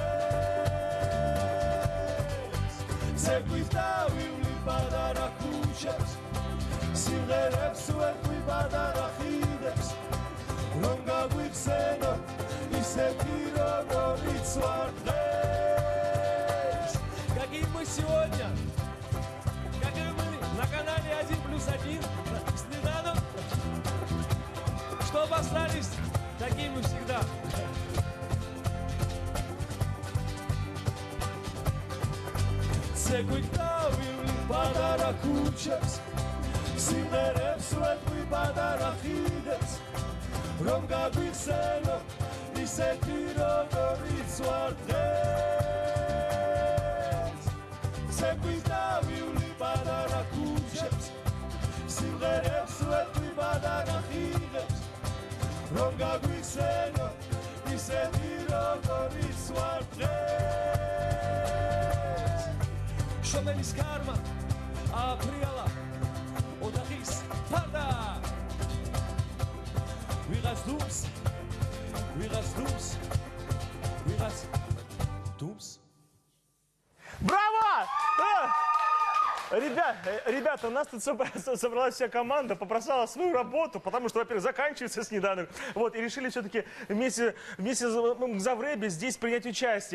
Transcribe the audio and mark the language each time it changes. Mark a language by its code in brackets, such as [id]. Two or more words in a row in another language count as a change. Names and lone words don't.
[ka] დღეს ცეკვით დავივლი ბადარა ქუჩებს სიმღერებს ვეტყვი ბადარა ხიდებს რომ გაგვიხსენო ისეთი როგორიც ვარ დღეს [ru] Какие мы сегодня? Какие мы на канале 1+1 с Неданом? Чтобы остались такими всегда. [ka] Цеკვით დავივლი ბადარა ქუჩებს სიმღერებს ვეტყვი ბადარა ხიდებს რომ გაგვიხსენო ისეთი როგორიც ვარ დღეს ცეკვით დავივლი ბადარა ქუჩებს სიმღერებს ვეტყვი ბადარა ხიდებს რომ გაგვიხსენო ისეთი როგორიც ვარ დღეს შოპენის კარმა აფრიალა ოთახის ფარდა ვიღაც დუმს [ru] Браво! Ребята, у нас тут собралась вся команда, попросила свою работу, потому что, во-первых, заканчивается снеданок. Вот, и решили все-таки вместе с Мгзавреби здесь принять участие.